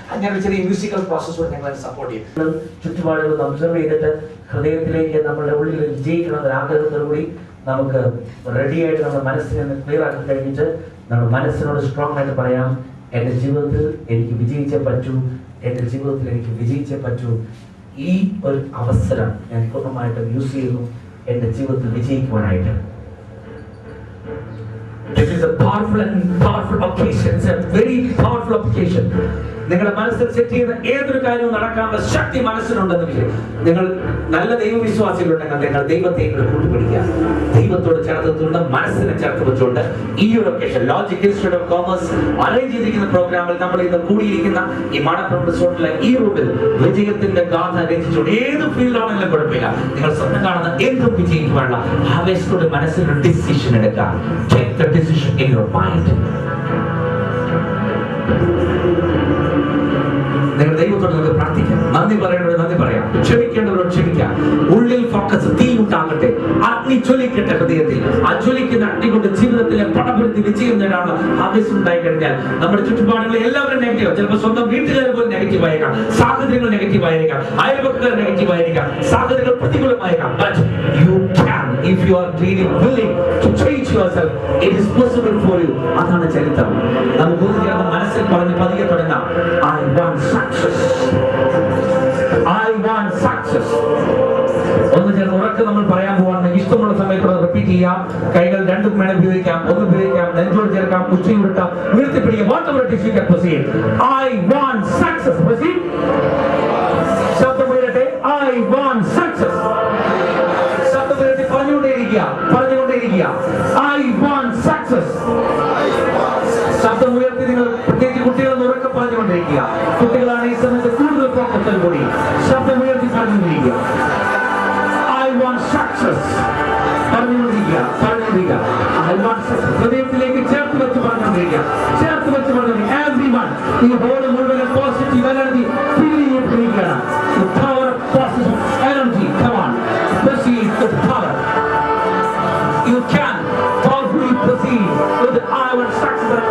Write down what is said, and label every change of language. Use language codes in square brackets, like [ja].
[ml] അങ്ങനെ ചെറിയ മ്യൂസിക്കൽ പ്രോസസ്സോട് ഞങ്ങൾ സപ്പോർട്ട് ചെയ്യും. ചുറ്റുപാടുകൾ ഒബ്സർവ് ചെയ്തിട്ട് ഹൃദയത്തിലേക്ക് നമ്മുടെ ഉള്ളിൽ വിജയിക്കണമെന്ന ആഗ്രഹത്തോടുകൂടി നമുക്ക് റെഡി ആയിട്ട് നമ്മുടെ മനസ്സിനെ ക്ലിയർ ആക്കി കഴിഞ്ഞിട്ട് നമ്മുടെ മനസ്സിനോട് സ്ട്രോങ് ആയിട്ട് പറയാം, എൻ്റെ ജീവിതത്തിൽ എനിക്ക് വിജയിച്ചേ പറ്റൂ, എൻ്റെ ജീവിതത്തിൽ എനിക്ക് വിജയിച്ചേ പറ്റൂ. ഈ ഒരു അവസരം ഞാൻ പൂർണ്ണമായിട്ടും യൂസ് ചെയ്യുന്നു എൻ്റെ ജീവിതത്തിൽ വിജയിക്കുവാനായിട്ട്. [en] This is a powerful occasion. It's a very powerful occasion. [ml] നിങ്ങളുടെ മനസ്സിൽ സെറ്റ് ചെയ്യുന്ന ഏതൊരു കാര്യവും നടക്കാനുള്ള ശക്തി മനസ്സിലുണ്ടെന്ന് നിങ്ങൾ നല്ല ദൈവവിശ്വാസികളുണ്ടെങ്കിൽ നിങ്ങൾ ദൈവത്തെ കൂട്ടുപിടിക്കുക. ദൈവത്തോട് ചേർത്തുകൊണ്ട് മനസ്സിനെ ചേർത്ത് വെച്ചുകൊണ്ട് ഈ ഒരു occasion logic institute of commerce arrange ചെയ്തിരിക്കുന്ന പ്രോഗ്രാമിൽ നമ്മൾ ഇന്ന് കൂടിയിരിക്കുന്ന ഈ മണപ്പുറം റിസോർട്ടിലെ ഈ റൂമിൽ വിജയത്തിന്റെ ഗാഥ രചിച്ചുകൊണ്ട് ഏത് ഫീൽഡാണെങ്കിലും കുഴപ്പമില്ല, നിങ്ങൾ സ്വപ്നം കാണുന്ന എന്തും വിജയിക്കുവാനുള്ള ആവേശത്തോടെ മനസ്സിലൊരു ഡിസിഷൻ എടുക്കുക. Take the decision in your mind. നിങ്ങൾ ദൈവത്തോട് നിങ്ങൾക്ക് പ്രാർത്ഥിക്കാം. നന്ദി പറയേണ്ടവർ നന്ദി പറയാം, ക്ഷമിക്കേണ്ടവരോട് ക്ഷമിക്കാം. ഉള്ളിൽ ഫോക്കസ്, തീ ഉണ്ടാകട്ടെ, അഗ്നി ജ്വലിക്കട്ടെ ഹൃദയത്തിൽ. ആ ജ്വലിക്കുന്ന അഗ്നി കൊണ്ട് ജീവിതത്തിലെ പടപുരുത്തി വിജയം നേടാനുള്ള ആവേശം ഉണ്ടായി കഴിഞ്ഞാൽ നമ്മുടെ ചുറ്റുപാടുകളിൽ എല്ലാവരും നെഗറ്റീവ്, ചിലപ്പോൾ സ്വന്തം വീട്ടുകാർ പോലും നെഗറ്റീവ് ആയേക്കാം, സാഹചര്യങ്ങൾ നെഗറ്റീവ് ആയിരിക്കാം, അയൽപക്കക്കാർ നെഗറ്റീവ് ആയിരിക്കാം, സാഹചര്യങ്ങൾ പ്രതികൂലമായേക്കാം. [en] But you can, if you are really willing to change yourself, it is possible for you. [ml] അതാണ് ചരിത്രം. നമുക്ക് മനസ്സിൽ പറഞ്ഞ് പതിയെ തുടങ്ങാം. [en] I want success. I want success. [ml] ഒന്ന് ചേർന്ന് ഉറക്കെ നമ്മൾ പറയാൻ പോവാണ്. ഇഷ്ടമുള്ള സമയത്ത് റിപ്പീറ്റ് ചെയ്യാം. കൈകൾ രണ്ടും വേണം ഉപയോഗിക്കാം. ഒന്ന് ഉപയോഗിക്കാം, നെഞ്ചോട് ചേർക്കാം, കുച്ചി ഉരുട്ടാം, ഉയർത്തിപ്പിടിക്കാം. [en] Whatever it is you can proceed. I want success. Proceed. [ml] ശബ്ദം ഉയരട്ടെ. [en] I want success. [ml] ശബ്ദം ഉയരട്ടെ. പറഞ്ഞുകൊണ്ടേയിരിക്കുക. [en] I want success. [ml] ശബ്ദം ഉയർത്തി നിങ്ങൾ പ്രത്യേകിച്ച് കുട്ടികളെന്ന് ഉറക്കെ പറഞ്ഞുകൊണ്ടിരിക്കുക. കുട്ടികളാണ് ഈ സമയത്ത് കൂടുതൽ ഫോക്കസിൽ കൂടി ശബ്ദം ഉയർത്തി പറഞ്ഞുകൊണ്ടിരിക്കുക. [en] I want success. [ml] പറഞ്ഞുകൊണ്ടിരിക്കുക. [en] I want success. [ml] ഹൃദയത്തിലേക്ക് ചേർത്ത് വെച്ച് പറഞ്ഞുകൊണ്ടിരിക്കുക. Everyone, ഈ ബോർഡ് മുഴുവൻ പോസിറ്റീവ് എനർജി ഫീൽ ചെയ്തിരിക്കുകയാണ്. [en] The power of positive energy. Come on. Proceed with power. You can powerfully proceed with I want success.